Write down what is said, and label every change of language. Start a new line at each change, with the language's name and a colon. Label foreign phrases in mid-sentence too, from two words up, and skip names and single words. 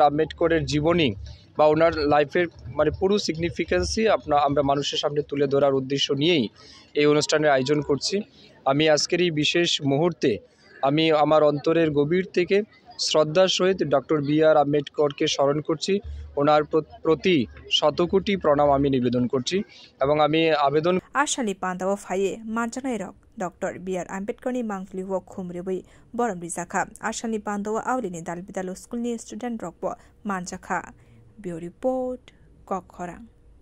Bangla: আম্বেদকরের জীবনী বা ওনার লাইফের মানে পুরো সিগনিফিকেন্সই আমরা মানুষের সামনে তুলে ধরার উদ্দেশ্য নিয়েই এই অনুষ্ঠানের আয়োজন করছি আমি আজকের এই বিশেষ মুহূর্তে আমি আমার অন্তরের গভীর থেকে শ্রদ্ধার সহিত ডক্টর বি.আর. আম্বেদকরকে স্মরণ করছি ওনার প্রতি শতকোটি প্রণাম আমি নিবেদন করছি এবং আমি আবেদন
Kok Borok: আশালি পান্দাও ফাইয়ে মার্জানাই রক Dr. B.R. Ambedkar ni mangli wo khumriwi boram rizakha ashani pandaw awlini dalbidalo school ni student rockbo manjakha
English: Bureau Report
Kok Borok: Kokhorang